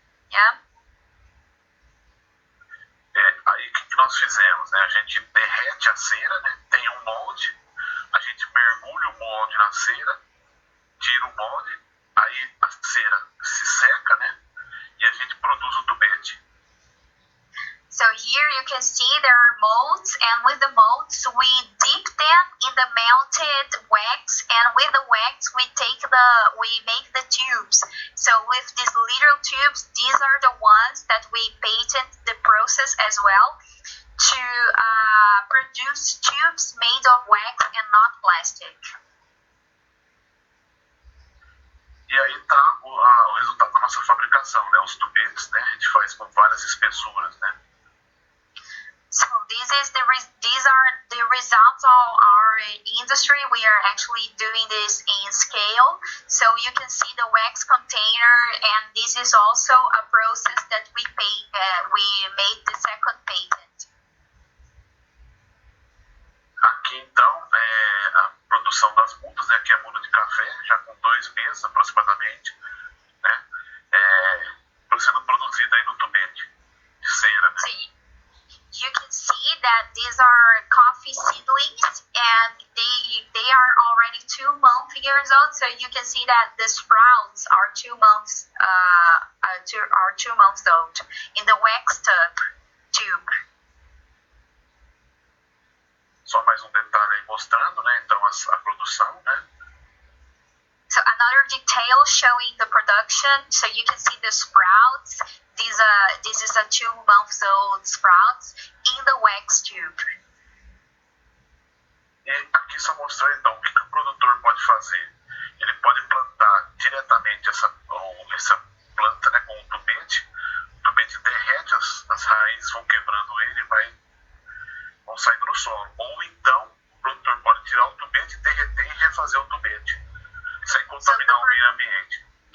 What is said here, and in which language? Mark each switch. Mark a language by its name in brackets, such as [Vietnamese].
[English] Yeah. [Portuguese] Aí o que nós fizemos, né? A gente derrete a cera, né? Tem um molde, a gente mergulha o molde na cera, tira o molde, aí a cera se seca, né? E a gente produz o tubete. [English] So here you can see there are molds, and with the molds we dip them in the melted wax, and with the wax we make the tubes. So with these little tubes, these are the ones that we patent the process as well to produce tubes made of wax and not plastic. [Portuguese] E aí está o resultado da nossa fabricação, né? Os tubetes, né? A gente faz com várias espessuras, né? [English] So these are the results of our industry. We are actually doing this in scale. So you can see the wax container, and this is also a process that we made the second patent. [Portuguese] Aqui então a produção das mudas, né? Aqui é a muda de café, já com 2 meses aproximadamente, né? Sendo produzida aí no tubete de cera, né? Sim. [English] You can see that these are coffee seedlings, and they are already 2 old. So you can see that the sprouts are 2 months old in the wax tube. [Portuguese] Só mais um detalhe aí mostrando, né? Então a produção, né? [English] So another detail showing the production. So you can see the sprouts. This is a 2-month-old sprouts in the wax tube. [Portuguese] E aqui só mostrar então o que o produtor pode fazer. Ele pode plantar diretamente essa planta, né, com um tubete. O tubete derrete, as raízes vão quebrando ele e vão saindo no solo. Ou então o produtor pode tirar o tubete, derreter e refazer o tubete, sem contaminar o meio ambiente.